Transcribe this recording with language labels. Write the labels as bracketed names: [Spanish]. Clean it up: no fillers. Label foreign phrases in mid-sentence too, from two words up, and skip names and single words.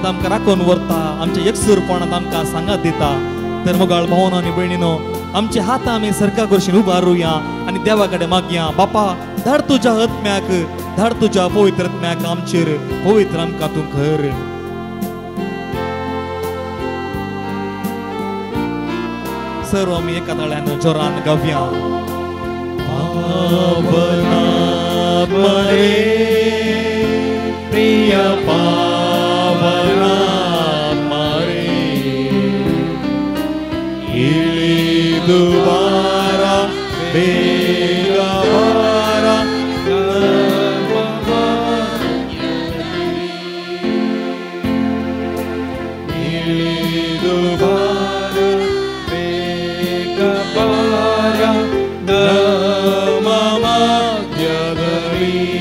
[Konkani] आमकां राखून व्हरता आमच्या एकसुरपणांत आमकां सांगात दिता तर मोगाळ भावनो आनी भयणीनो आमचे हात आमी सरका करशीन उबारुया आनी देवा कडेन मागया बापा धाड तुज्या आत्म्याक धाड तुज्या पवित्र आत्म्याक आमचेर पवित्र आमकां तूं कर सर्व आमी एका ताळ्यान जोरान गावया [Kannada] ಪಾವನಾತ್ಮ ರೇ ಪ್ರಿಯ ಪಾವನಾತ್ಮ ರೇ ಇಳಿದು ಬಾರಾ ಬೇಗ ಬಾರ ಇಳಿದು ಬಾರ ಬೇಗ ಬಾರ ನಮ್ಮ ಮಧ್ಯದಲ್ಲಿ